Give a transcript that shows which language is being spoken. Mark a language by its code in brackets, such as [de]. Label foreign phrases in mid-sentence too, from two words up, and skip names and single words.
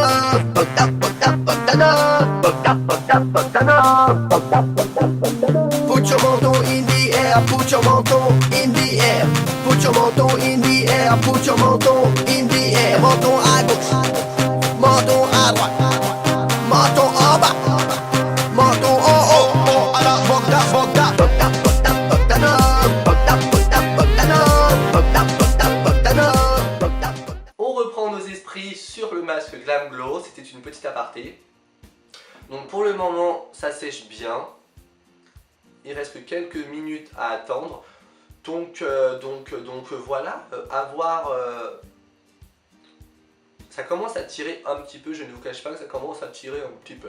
[en] Put Put your menton in the air, put your menton in the air. Put your menton in the air, put your menton in the air. [fr] Menton à gauche, menton à droite, menton en bas, menton en haut. À la bogda, bogda, bogda, bogda, bogdana, bogda, bogda, bogdana, bogda, bogda, bogdana, bogda, bogda. On reprend nos esprits sur le masque Glam Glow, c'était une petite aparté. Donc pour le moment, ça sèche bien. Il reste que quelques minutes à attendre. Donc voilà, à voir. Ça commence à tirer un petit peu, je ne vous cache pas que ça commence à tirer un petit peu.